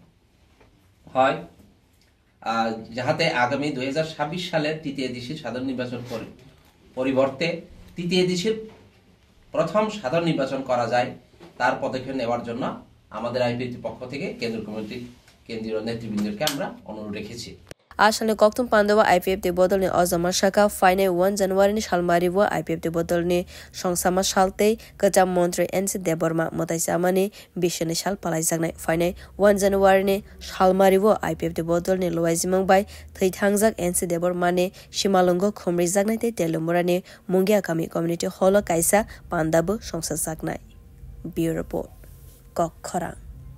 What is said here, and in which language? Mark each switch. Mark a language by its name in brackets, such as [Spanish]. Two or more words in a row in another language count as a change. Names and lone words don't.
[Bangla] হয় যাহাতে আগামী 2026 সালের টিটিএডিসির সাধারণ নির্বাচন পরিবর্তে টিটিএডিসির প্রথম সাধারণ নির্বাচন করা যায় তার পদক্ষেপ নেওয়ার জন্য আমাদের আইপিএফটি পক্ষ থেকে কেন্দ্রীয় কমিটি কেন্দ্রীয় নেতৃবৃন্দকে আমরা অনুরোধ রেখেছি [Kok Borok] Ashane Koktung Pandawa IPF ti bodol ni Ozama Shaka Finai 1 January ni Shalmari wa IPF ti bodol ni Songsama Shalte Kajam Montri NC Deborma Motaisamani Bishani Shal Palai Jagnai Finai 1 January ni Shalmari wa IPF ti bodol ni Loaizimang bai Thaitangjak NC Deborma ni Shimalongo Khomri Jagnai te Telumura ni Mungia Kami [English] Community Hall [Kok Borok] Kaisa Pandabu Songsa Jagnai [English] Bureau Report [Kok Borok] Kok Khorang